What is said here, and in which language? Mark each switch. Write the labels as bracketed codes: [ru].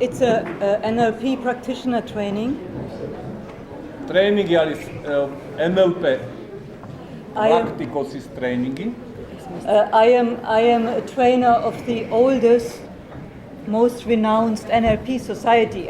[en] It's a NLP practitioner training. [ka] ტრეინინგი არის NLP პრაქტიკოსის ტრეინინგი. [en] I am a trainer of the oldest, most renowned NLP society.